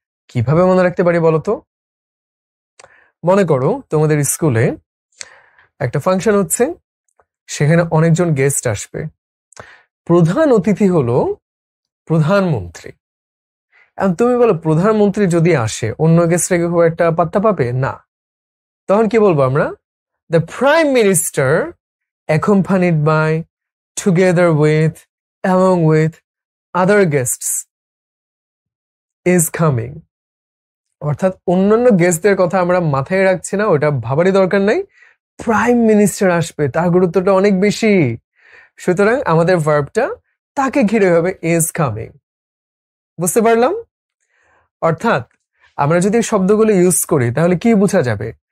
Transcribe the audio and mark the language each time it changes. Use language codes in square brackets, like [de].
[bn] কিভাবে মনে রাখতে পারি বলতো? মনে করো তোমাদের স্কুলে একটা ফাংশন হচ্ছে, সেখানে অনেকজন গেস্ট আসবে, প্রধান অতিথি হলো প্রধানমন্ত্রী। এখন তুমি বলো প্রধানমন্ত্রী যদি আসে অন্য গেস্টরা কি খুব একটা পাত্তা পাবে না, তখন কি বলবো আমরা? [en] The prime minister accompanied by, together with, along with other guests is coming। [bn] অর্থাৎ অন্যান্য গেস্টদের কথা আমরা মাথায় রাখছি না, ওটা ভাবারই দরকার নাই, প্রাইম মিনিস্টার আসবে, তার গুরুত্বটা অনেক বেশি। সুতরাং আমাদের ভার্বটা তাকে ঘিরে হবে [en] is coming। [bn] বুঝতে পারলাম? অর্থাৎ আমরা যদি শব্দগুলো ইউজ করি তাহলে কি বোঝা যাবে?